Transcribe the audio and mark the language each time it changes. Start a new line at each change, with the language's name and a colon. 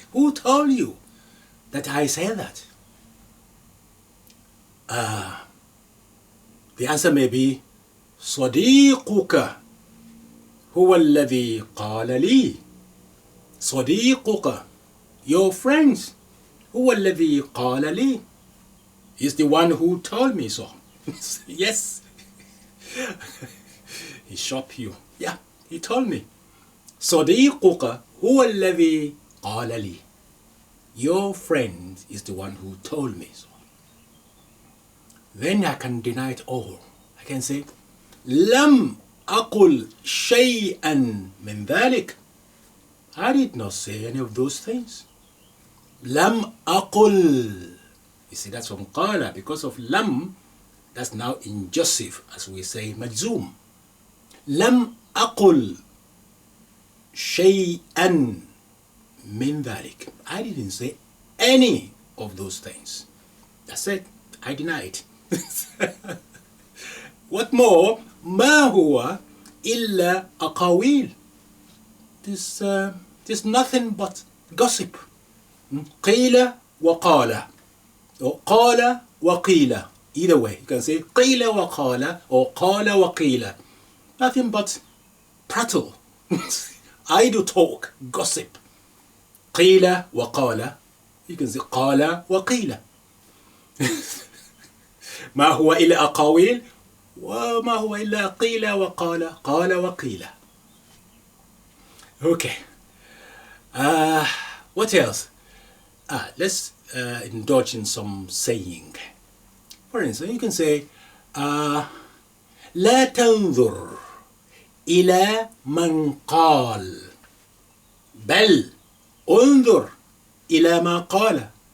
English: Who told you that I said that? The answer may be
Arabic: صديقك هو الذي قال لي. صديقك,
English: your friends,
Arabic: هو الذي قال لي,
English: is the one who told me so. Yes. He shocked you. Yeah, he told me.
Arabic: صديقك هو الذي قال لي.
English: Your friend is the one who told me so. Then I can deny it all. I can say
Arabic: لم أقل شيئا من ذلك.
English: I did not say any of those things.
Arabic: لم أقل.
English: You see, that's from قال. Because of لم, that's now in Joseph, as we say, مجزوم.
Arabic: لم أقل شيئا من ذلك.
English: I didn't say any of those things. That's it. I deny it. What more?
Arabic: ما هو إلا أقاويل.
English: There's nothing but gossip.
Arabic: قيل وقال, or قال وقيل.
English: Either way, you can say
Arabic: قيل وقال
English: or
Arabic: قال وقيل.
English: Nothing but prattle, idle talk, gossip.
Arabic: قيل وقال.
English: You can say
Arabic: قال وقيل. ما هو إلا أقاويل وما هو إلا قيل وقال, قال وقيل.
English: Okay. What else? Let's indulge in some saying. For instance, you can say
Arabic: لا تنظر إلى من قال بل انظر إلى ما قال.